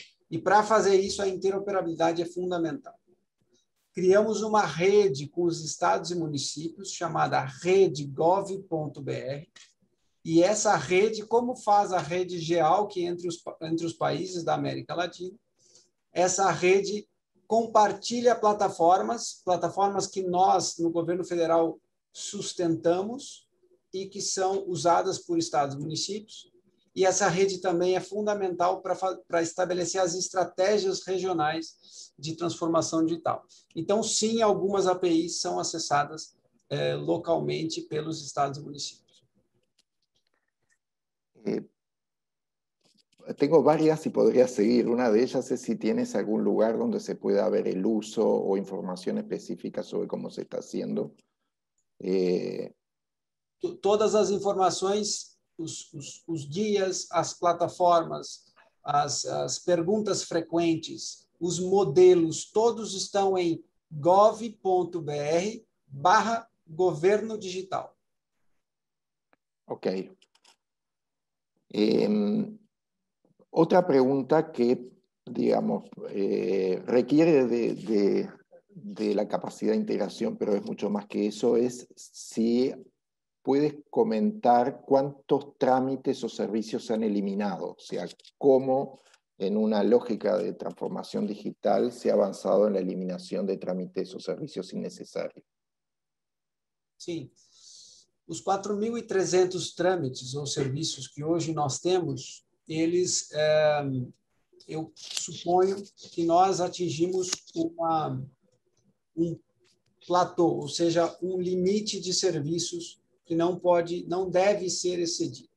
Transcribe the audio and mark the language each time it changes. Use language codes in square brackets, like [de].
[pt] E para fazer isso, a interoperabilidade é fundamental. Criamos uma rede com os estados e municípios, chamada redegov.br, e essa rede, como faz a rede GEAL, que entre os países da América Latina, essa rede compartilha plataformas que nós, no governo federal, sustentamos e que são usadas por estados e municípios. E essa rede também é fundamental para estabelecer as estratégias regionais de transformação digital. Então, sim, algumas APIs são acessadas localmente pelos estados e municípios. [es] Tengo varias y podría seguir. Una de ellas es si tienes algún lugar donde se pueda ver el uso o información específica sobre cómo se está haciendo. [pt] Todas as informações, os guias, as plataformas, as perguntas frequentes, os modelos, todos estão em gov.br/governo digital. Ok. [es] Otra pregunta que, digamos, requiere de la capacidad de integración, pero es mucho más que eso, es si puedes comentar cuántos trámites o servicios se han eliminado, o sea, cómo en una lógica de transformación digital se ha avanzado en la eliminación de trámites o servicios innecesarios. [pt] Sim. Os 4.300 trâmites ou serviços que hoje nós temos, eles, eu suponho que nós atingimos um platô, ou seja, um limite de serviços que não deve ser excedido.